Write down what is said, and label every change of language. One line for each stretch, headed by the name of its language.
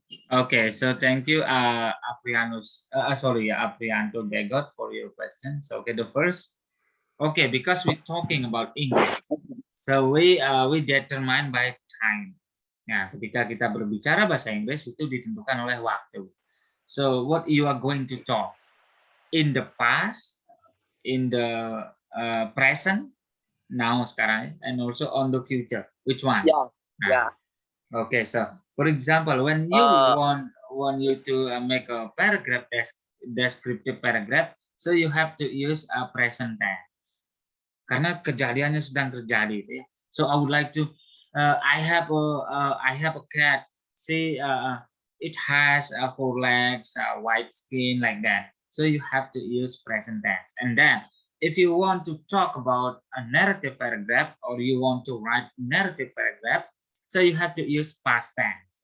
English: Okay, so thank you, Aprianus. Aprianto Begot for your questions. Okay, the first, okay, because we're talking about English, so we determine by time.
Indonesian: Nah, ketika kita berbicara bahasa Inggris itu ditentukan oleh waktu.
English: So what you are going to talk in the past, in the present, now sekarang, and also on the future. Which one? Yeah.
Indonesian: Nah,
English: Yeah. okay, so for example, when you want you to make a paragraph, descriptive paragraph, so you have to use a present tense.
Indonesian: Karena kejadiannya sedang terjadi, ya.
English: So I would like to, I have a cat. See, it has 4 legs, white skin, like that. So you have to use present tense. And then, if you want to talk about a narrative paragraph, or you want to write narrative paragraph, so you have to use past tense.